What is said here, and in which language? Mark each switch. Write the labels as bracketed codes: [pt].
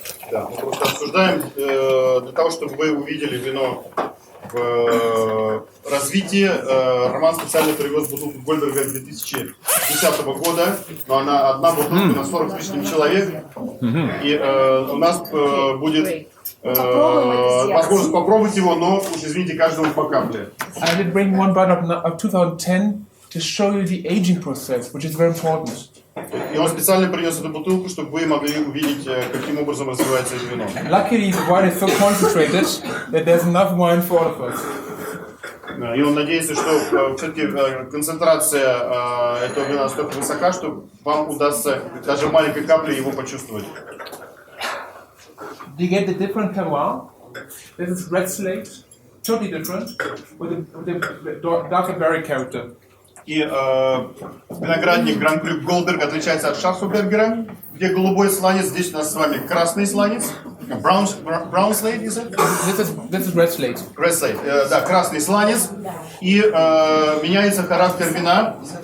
[ru] Да, мы просто обсуждаем для того, чтобы вы увидели вино в развитии. Роман специально привез бутылку Гольдберга 2010 года, но она одна бутылка на 40 с лишним человек. И у нас будет возможность попробовать его, но уж извините, каждому по капле. [en] I did bring one bottle of 2010 to show you the aging process, which is very important. [ru] И он специально принес эту бутылку, чтобы вы могли увидеть, каким образом развивается это вино. [en] Luckily, the wine is so concentrated that there's enough wine for all of us. [ru] И он надеется, что все-таки концентрация этого вина настолько высока, что вам удастся даже маленькой каплей его почувствовать. [en] Do you get the different terroir? This is red slate, totally different, with a darker berry character. [ru] И виноградник Гран-Крю Голдберг отличается от Шарфенбергера, где голубой сланец, здесь у нас с вами красный сланец. [en] Brown slate, is it? This is red slate. Red slate, [ru] да, красный сланец. И меняется характер вина.